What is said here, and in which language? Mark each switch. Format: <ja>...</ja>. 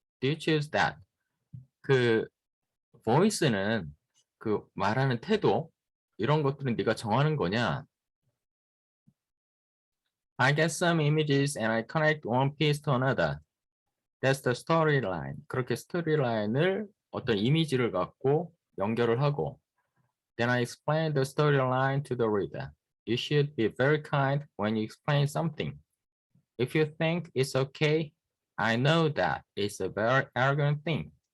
<en>Do you choose that?</en> <ko>그 voice는 그 말하는 태도 이런 것들은 네가 정하는 거냐?</ko> <en>I get some images and I connect one piece to another. That's the storyline. 그렇게 스토리라인을 어떤 이미지를 갖고 연결을 하고 Then I explain the storyline to the reader. You should be very kind when you explain something. If you think it's okay, I know that it's a very arrogant thing.</en>